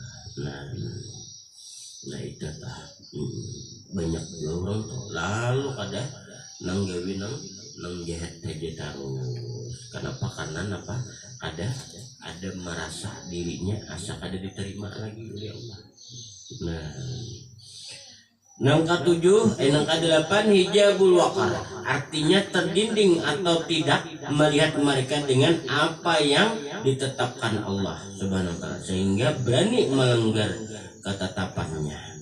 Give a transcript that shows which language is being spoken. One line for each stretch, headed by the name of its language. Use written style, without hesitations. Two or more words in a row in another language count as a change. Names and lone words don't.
Banjar: Nah itu lah banyak juga orang tuh lalu kada nang gawi nang jahat aja terus. Kenapa? Karena apa? Ada merasa dirinya asa kada diterima lagi oleh Allah. Yang ketujuh, yang kedelapan
Arabic: حجاب الوقار
Banjar: artinya terdinding atau tidak melihat mereka dengan apa yang ditetapkan Allah
Arabic: سبحانه وتعالى
Banjar: sehingga berani melanggar ketetapannya.